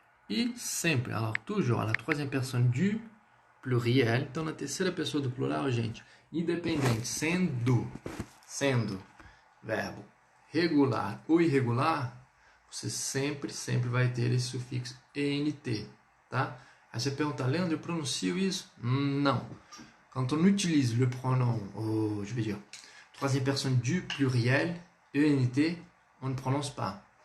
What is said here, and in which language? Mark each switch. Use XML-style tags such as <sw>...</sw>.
<pt>E sempre,</pt> <fr>alors toujours, à la troisième personne du pluriel.</fr> <pt>Então, na terceira pessoa do plural, gente, independente, sendo verbo regular ou irregular, você sempre vai ter esse sufixo ENT, tá? Aí você pergunta, Leandro, eu pronuncio isso?</pt> <fr>Non. Quand on utilise le pronom, je vais dire, troisième personne du pluriel, ENT, on ne prononce pas.</fr>